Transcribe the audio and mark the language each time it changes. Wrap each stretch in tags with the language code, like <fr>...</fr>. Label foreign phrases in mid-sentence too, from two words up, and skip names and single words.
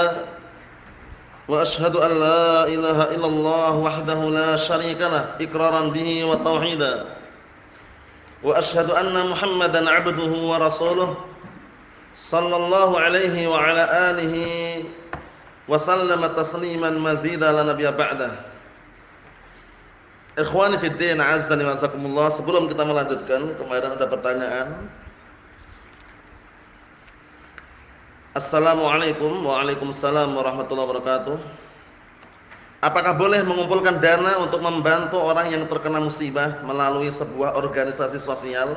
<ar>وأشهد أن لا إله إلا الله وحده لا شريك له إقرارا به وتوحيدا. وأشهد أن محمدا عبده ورسوله صلى الله عليه وعلى آله وسلم تسليما مزيدا لا نبي بعده. إخواني في الدين، أعزني وأعزكم الله.</ar> <id>Sebelum kita melanjutkan, kemarin ada pertanyaan. Assalamualaikum.</id> <ar>وعليكم السلام ورحمة الله وبركاته.</ar> <id>Apakah boleh mengumpulkan dana untuk membantu orang yang terkena musibah melalui sebuah organisasi sosial?</id>